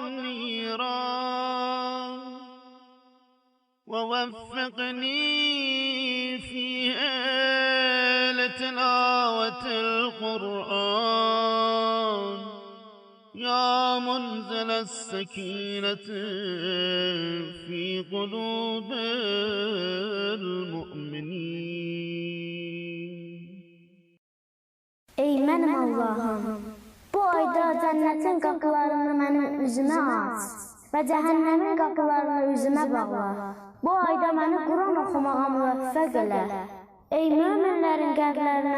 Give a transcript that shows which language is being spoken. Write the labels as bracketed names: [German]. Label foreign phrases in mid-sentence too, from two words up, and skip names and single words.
[Arabic] النيران ووفقني فيه لتلاوة القرآن يا منزل السكينة في قلوب المؤمنين. [Azerbaijani] Ey mənim Allahım, bu ayda cənnətin qapılarını mənim üzümə aç və cəhənnəmin qapılarını üzümə bağla. Bu ayda məni Quran oxumağa müvəffəq elə. Ey möminlərin qəlblərinə